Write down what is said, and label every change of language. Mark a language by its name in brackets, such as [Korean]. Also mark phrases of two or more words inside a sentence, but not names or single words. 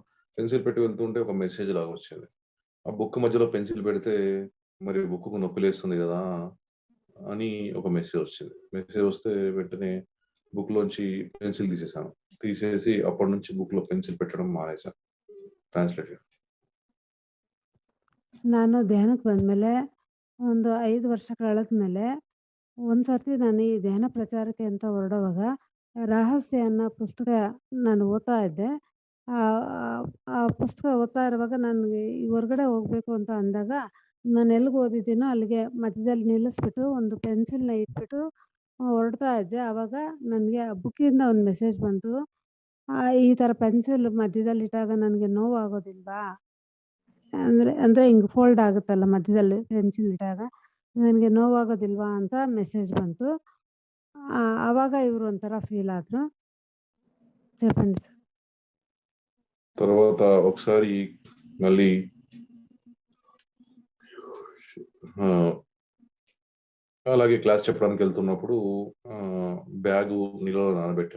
[Telugu] పెన్సిల్ పెట్టి వెళ్తుంటే ఒక మెసేజ్ లాగొచ్చింది. ఆ బుక్ మధ్యలో పెన్సిల్ పెడితే మరి బుక్కుకు నొప్పిలేస్తుంది గదా! అని ఒక మెసేజ్ వచ్చింది. మెసేజ్ వస్తే వెంటనే బుక్‌లోంచి పెన్సిల్ తీసేసాను. తీసేసి అప్పటినుంచి బుక్‌లో పెన్సిల్ పెట్టడం మానేశాను. ట్రాన్స్‌లేట్ చేయడం. [Kannada] ನಾನು ಧ್ಯಾನಕ್ಕೆ ಬಂದಮೇಲೆ ಒಂದು 5 ವರ್ಷ ಕಳೆದ್ಮೇಲೆ ಒಂದ್ಸರ್ತಿ ನಾನು ಈ ಧ್ಯಾನ ಪ್ರಚಾರಕ್ಕೆ ಅಂತ ಹೊರಡುವಾಗ ರಹಸ್ಯ ಅನ್ನೋ ಪುಸ್ತಕ ನಾನು ಓದ್ತಾ ಇದ್ದೆ. ಆ ಪುಸ್ತಕ ಓದ್ತಾ ಇರುವಾಗ ನನಗೆ ಹೊರಗಡೆ ಹೋಗಬೇಕು ಅಂತ ಅಂದಾಗ ನಾನು ಎಲ್ಲಿಗೆ ಓದಿದ್ದೀನೋ ಅಲ್ಲಿಗೆ ಮಧ್ಯದಲ್ಲಿ ನಿಲ್ಲಿಸ್ಬಿಟ್ಟು ಒಂದು ಪೆನ್ಸಿಲ್‌ನ ಇಟ್ಬಿಟ್ಟು ಹೊರಡ್ತಾ ಇದ್ದೆ. ಆವಾಗ ನನಗೆ ಆ ಬುಕ್ಕಿಂದ ಒಂದು ಮೆಸೇಜ್ ಬಂತು. ಈ ಥರ ಪೆನ್ಸಿಲ್ ಮಧ್ಯದಲ್ಲಿ ಇಟ್ಟಾಗ ನನಗೆ ನೋವಾಗೋದಿಲ್ವಾ? ಅಂದರೆ ಹಿಂಗೆ ಫೋಲ್ಡ್ ಆಗುತ್ತಲ್ಲ ಮಧ್ಯದಲ್ಲಿ ಪೆನ್ಸಿಲ್ ಇಟ್ಟಾಗ, ನನಗೆ ನೋವಾಗೋದಿಲ್ವಾ ಅಂತ ಮೆಸೇಜ್ ಬಂತು. ಆವಾಗ ಇವರು ಒಂಥರ ಫೀಲ್ ಆದರು. [Telugu] చెప్పండి సార్. తర్వాత ఒకసారి మళ్ళీ అలాగే క్లాస్ చెప్పడానికెళ్తున్నప్పుడు బ్యాగు నీళ్ళలో నానబెట్టాను.